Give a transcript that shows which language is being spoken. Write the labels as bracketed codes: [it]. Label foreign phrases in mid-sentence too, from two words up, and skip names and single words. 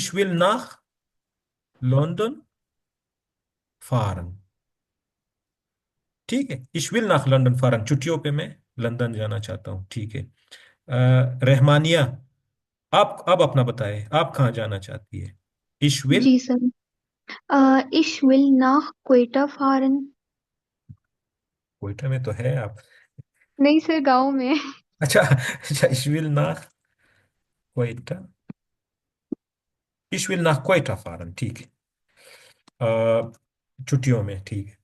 [de] ich will nach London fahren, [hi] ठीक है। [de] ich will nach London fahren, [hi] छुट्टियों पे मैं लंदन जाना चाहता हूँ, ठीक है। रहमानिया, आप अब अपना बताएं, आप कहाँ जाना चाहती है? [de] ich will, [hi] जी सर। [de] Ich will nach क्वेटा fahren। [hi] कोयटा में तो है आप। नहीं सर, गांव में। अच्छा अच्छा, [de] ich will nach Quetta, ich will nach Quetta fahren, [hi] ठीक है। अ, छुट्टियों में, ठीक है।